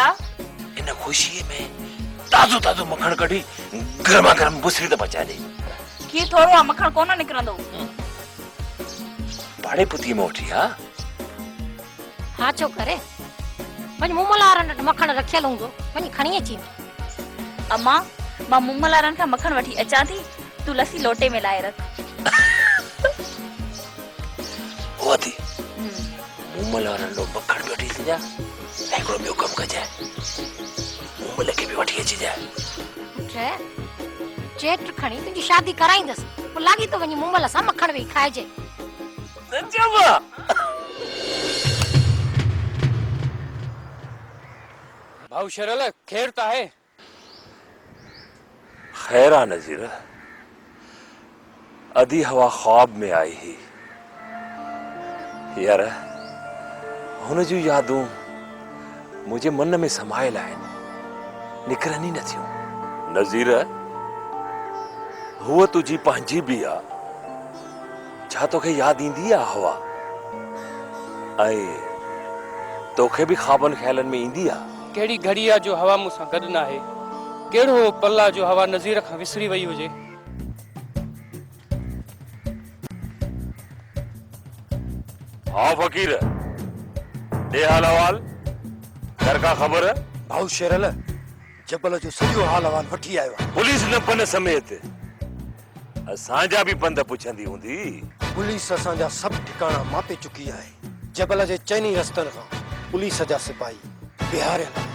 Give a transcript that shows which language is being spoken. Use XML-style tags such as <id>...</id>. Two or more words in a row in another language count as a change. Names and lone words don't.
<sd>इन खुशी में ताज़ो ताज़ो मखण कढी गरमा गरम बुसरी त पचा दे। की थोरो आ मखण कोन निकरंदो। पाड़े पुती में उठी हा। हाँ छो करे वञ मुमलारन वटि मखण रखियल हूंदो, वञी खणी अची। अम्मा, मां मुमलारन खां मखण वठी अचां थी, तूं लस्सी लोटे में लाए रख। ओदी मुमलारन लो मखण भी वठी जा, हिकिड़ो ॿियो कमु कजाए, मुमल खे बि वठी अची जाए। चेट खणी तुंहिंजी शादी कराईंदसि, पोइ लागी तो वञी मुमल सां मखण वेही खाइजे। भाऊ शरल खैर तो है? खैर आ नजीर, अधी हवा ख्वाब में आई ही यार, हुन जूं यादूं मुझे मन में समायल आहिनि, निकरनि ई नथियूं। नज़ीर, हुअ तुझी पंहिंजी बि आ, छा तोखे याद ईंदी आ हवा? ऐं तोखे बि ख्वाबनि ख्यालनि में ईंदी आ? केड़ी घड़ी आ जो हवा मूंसां गॾु न आहे? केड़ो पल्ला जो हवा नज़ीर खां विसरी वई हुजे? हाँ फकीर, दे हाल अहवाल, घर का खबर? भाऊ शेरल जबल जो सॼो हाल अहवाल वठी आयो आहे। पुलिस न पन समेत असांजा भी पंध पुछंदी हूंदी। पुलिस असांजा सभु ठिकाणा मापे चुकी आहे। जबल जे चइनी रस्तनि खां पुलिस जा सिपाही बिहारियल आहे।</sd>